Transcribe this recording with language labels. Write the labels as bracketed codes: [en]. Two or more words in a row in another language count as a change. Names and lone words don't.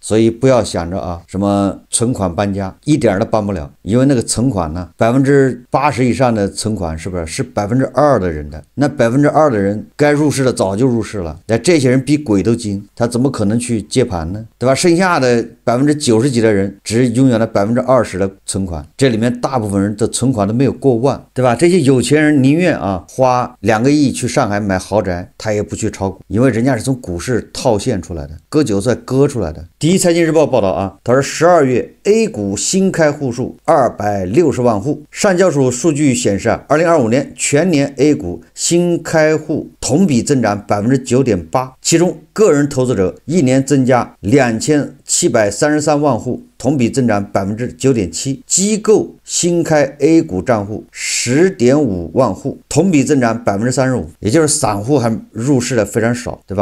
[zh] 所以不要想着啊什麼存款搬家，一點都搬不了，因為那個存款呢，80%以上的存款是不是2%的人的？那2%的人該入市的早就入市了，那這些人比鬼都精，他怎麼可能去接盤呢？对吧？剩下的90%幾的人只擁有了20%的存款，這裡面大部分人的存款都沒有過萬，對吧？這些有錢人寧願啊花2個億去上海買豪宅，他也不去炒股，因為人家是從股市套現出來的，割韭菜割出來的。第一財經日報報道啊，他說12月 A 股新開戶數260萬戶，上交所數據顯示啊，2025年全年 A 股新開戶同比增長9.8%，其中個人投資者一年增加2733萬戶，同比增長9.7%，機構新開 A 股賬戶10.5萬戶，同比增長35%，也就是散戶還入市的非常少，對吧？